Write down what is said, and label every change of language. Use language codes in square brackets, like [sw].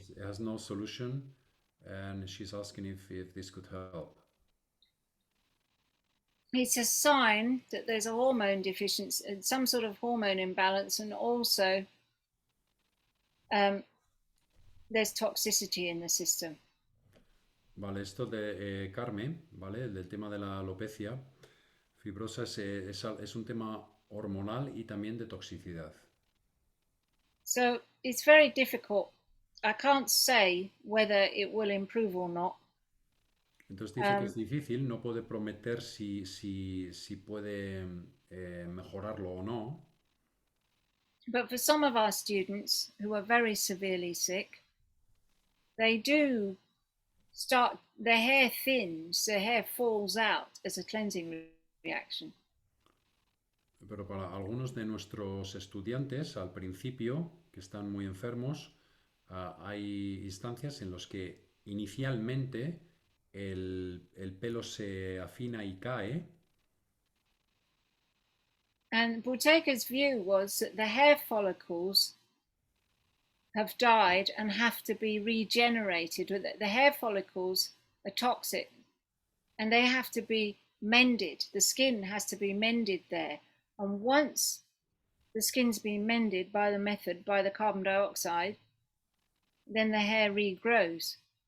[en] She has no solution, and she's asking if this could help. It's a sign that there's a hormone deficiency, some sort of hormone imbalance, and also there's toxicity in the system. [es] Vale, esto de Carmen, ¿vale? Del tema de la alopecia fibrosa es un tema hormonal y también de toxicidad. [en] So it's very difficult. I can't say whether it will improve or not. [es] Entonces dice que es difícil, no puede prometer si puede mejorarlo o no. [en] But for some of our students who are very severely sick, they do start, their hair thins, their hair falls out as a cleansing reaction. [es] Pero para algunos de nuestros estudiantes, al principio, que están muy enfermos, hay instancias en las que inicialmente el pelo se afina y cae. [en] And Bouteka's view was that the hair follicles have died and have to be regenerated. The hair follicles are toxic and they have to be mended. The skin has to be mended there. And once the skin's been mended by the method, by the carbon dioxide, then the hair regrows.